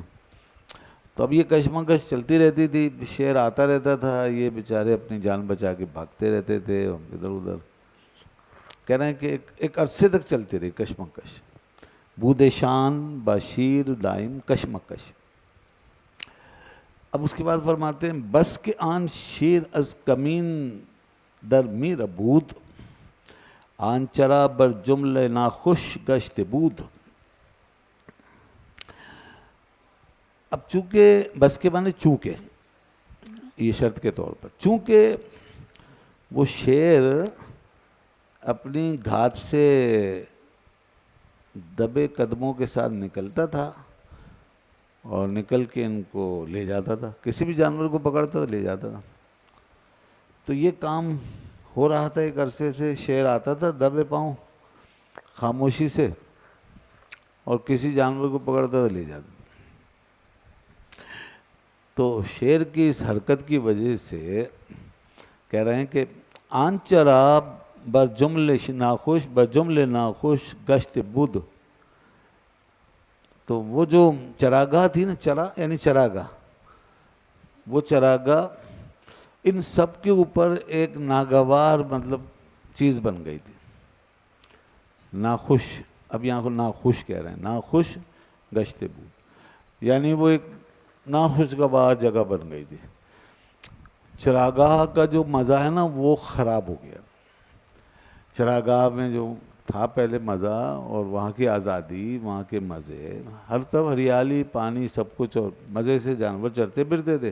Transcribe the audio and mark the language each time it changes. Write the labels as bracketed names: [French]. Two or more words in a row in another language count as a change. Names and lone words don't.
[Urdu] تو اب یہ کشمکش چلتی رہتی تھی، شیر آتا رہتا تھا، یہ بیچارے اپنی جان بچا کے بھاگتے رہتے تھے ادھر ادھر۔ کہہ رہے ہیں کہ ایک عرصے تک چلتی رہی کشمکش، [Persian] بود شان بشیر دائم کشمکش۔ [Urdu] اب اس کے بعد فرماتے ہیں [Persian] بس کے آن شیر از کمین در می ربود، آن چرا بر جملہ ناخوش گشت بود۔ [Urdu] اب چونکہ بس کے معنی چونکہ، یہ شرط کے طور پر، چونکہ وہ شیر اپنی گھات سے دبے قدموں کے ساتھ نکلتا تھا اور نکل کے ان کو لے جاتا تھا، کسی بھی جانور کو پکڑتا تھا لے جاتا تھا، تو یہ کام ہو رہا تھا ایک عرصے سے۔ شیر آتا تھا دبے پاؤں خاموشی سے اور کسی جانور کو پکڑتا تھا لے جاتا تھا۔ تو شیر کی اس حرکت کی وجہ سے کہہ رہے ہیں کہ [Persian] آن چرا بجمل ناخوش گشت بود، [Urdu] تو وہ جو چراگاہ تھی نا، چرا یعنی چراگاہ، وہ چراگاہ ان سب کے اوپر ایک ناگوار مطلب چیز بن گئی تھی، ناخوش، اب یہاں کو ناخوش کہہ رہے ہیں، [Persian] ناخوش گشت بود، [Urdu] یعنی وہ ایک ناخوشگوار جگہ بن گئی تھی۔ چراگاہ کا جو مزہ ہے نا وہ خراب ہو گیا، چراگاہ میں جو تھا پہلے مزہ، اور وہاں کی آزادی، وہاں کے مزے، ہر طرف ہریالی، پانی، سب کچھ، اور مزے سے جانور چرتے پھرتے تھے.